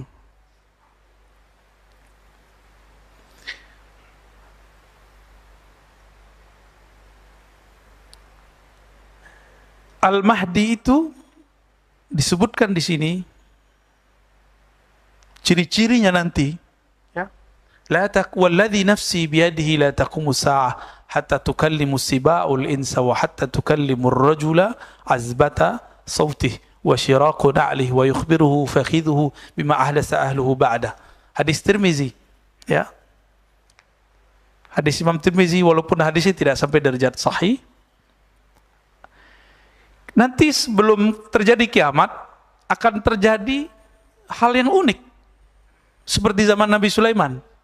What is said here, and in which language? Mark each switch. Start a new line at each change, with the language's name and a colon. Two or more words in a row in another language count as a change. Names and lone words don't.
Indonesian: Al-Mahdi itu disebutkan di sini ciri-cirinya nanti, ya.
Arabic: لا والذي نفسي بيده لا تقوم الساعة حتى تكلم السباع الإنس وحتى تكلم الرجل عذبة سوطه وشراك نعله ويخبره فخذه بما أحدث أهله بعد.
Indonesian: Hadis Tirmizi, ya. Hadis Imam Tirmizi, walaupun hadisnya tidak sampai derajat sahih. Nanti sebelum terjadi kiamat akan terjadi hal yang unik seperti zaman Nabi Sulaiman.